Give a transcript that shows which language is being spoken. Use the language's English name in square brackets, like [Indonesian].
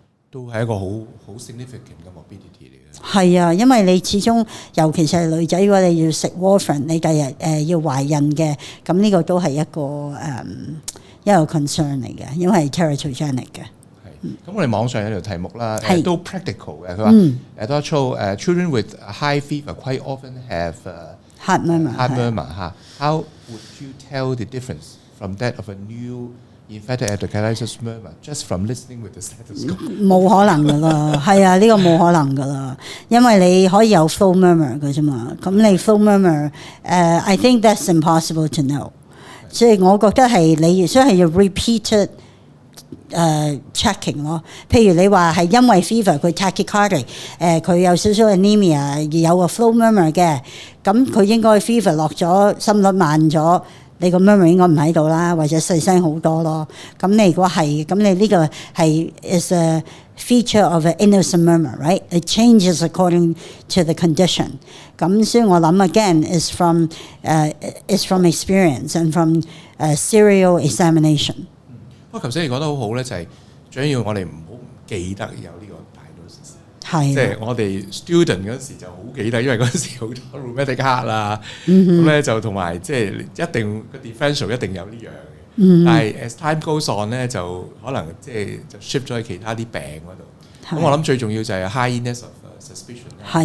[Cantonese] 都係一個好 significant 嘅 morbidity 嚟嘅。係啊，因為你始終尤其是係女仔，如果你要食 warfarin， 你第日要懷孕嘅，咁呢個都係一個concern 嚟嘅，因為係 teratogenic 嘅。咁我哋網上有條題目啦，都 practical 嘅。佢話都 [English] show children with high fever quite often have heart murmur [Cantonese] 嚇。 [English] How would you tell the difference from that of a new infected endocarditis murmur just from listening with the stethoscope？ [Cantonese] 冇可能噶啦，係啊，呢個冇可能噶啦，因為你可以有 full murmur 嘅啫嘛。咁你 [English] full murmur，I think that's impossible to know。 [Cantonese] 所以我覺得係你所以係要 repeated checking 咯。譬如你話係因為 fever 佢 tachycardia，佢有少少 anemia 而有個 full murmur 嘅，咁佢應該 fever 落咗，心率慢咗。你個 murmur 應該唔喺度啦，或者細聲好多咯。咁你如果係，咁你呢個係 [English] is a feature of an innocent murmur, right? It changes according to the condition. [Cantonese] 咁所以我諗 [English] again is from experience and from serial examination。 [Cantonese] 不過頭先你講得好好咧，就係最緊要我哋唔好記得有呢個 diagnosis。係，即係我哋 student 嗰時就好記得，因為嗰時好多 rheumatic heart 啦，咁咧就同埋即係一定個 differential 一定有呢樣嘅。但係 [English] as time goes on [Cantonese] 咧，就可能即係就 shift 咗去其他啲病嗰度。咁我諗最重要就係 highness of suspicion 啦。